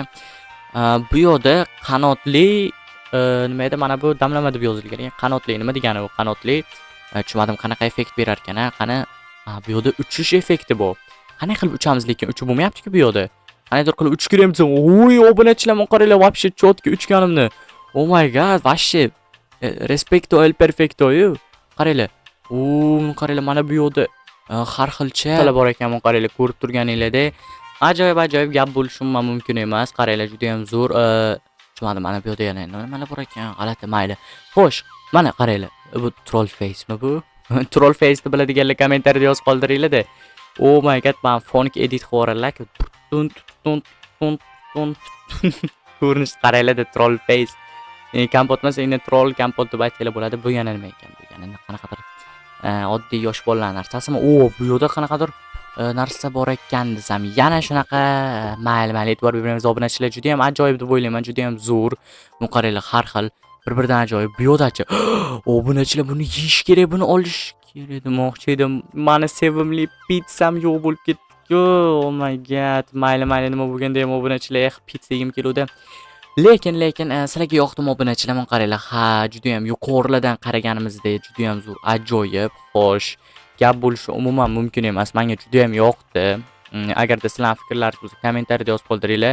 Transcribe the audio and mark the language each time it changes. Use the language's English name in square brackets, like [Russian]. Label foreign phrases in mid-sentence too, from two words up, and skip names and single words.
[Uzbek] Bu yo'lda qanotli nima edi? Mana bu damlama deb yozilgan ekan. Qanotli nima degani bu? Qanotli tushunmadim, qanaqa effekt berar ekan, qani? Bu yo'lda uchish effekti bu. Qanday qilib uchamiz, lekin uchib bo'lmayapti-ku bu yo'lda. Qanday qilib uchib kiramiz? Obunachilar, qaranglar, вообще chotga uchganimni. [English] Oh my god, вообще respecto el perfecto yu. Qaranglar. [Uzbek] Qaranglar, mana bu yo'lda har xilcha talar bor ekan, qaranglar, ko'rib turganinglardek. Ajoyib gap bo'lishi mumkin emas. Qaranglar, juda ham zo'r. Tushunmadim, mana bu yo'lda yana nimalar bor ekan? G'alati, mayli. Xo'sh, mana qaranglar. Bu [English] troll facemi [Uzbek] bu? [English] Troll face [Uzbek] ni biladiganlar kommentariyada yozib qoldiringlar-da. [English] Oh my god, [Uzbek] men fonic edit qilaverarlar. Ko'rinish qaranglar-da, [English] troll face. [Uzbek] Kompot emas, endi troll kompot deb aytsalar bo'ladi. Bu yana nima ekan? Bu yana qanaqadir oddiy yosh bolalar narsasimi? Bu yo'lda qanaqadir narsa bor ekan desam, yana shunaqa mayli e'tibor beramiz. Obunachilar juda ham ajoyib deb o'ylayman, juda ham zo'r. Bu qaranglar, har xil bir-biridan ajoyib. Bu yo'ldachi obunachilar buni yeyish kerak, buni olish kerak demoqchi edim. Mani sevimli pitsam yo'q bo'lib ketdi. [English] Oh my god, [Uzbek] mayli nima bo'lganda ham obunachilar, pizza yegim keluvdi. Lekin sizlarga yoqdimi obunachilar? Mana qaranglar, juda ham yuqorilardan qaraganimizda juda ham zo'r, ajoyib. Xo'sh, gap bo'lishi umuman mumkin emas. Menga juda ham yoqdi. Agarda sizlarning fikrlaringiz bo'lsa, kommentariyada yozib qoldiringlar.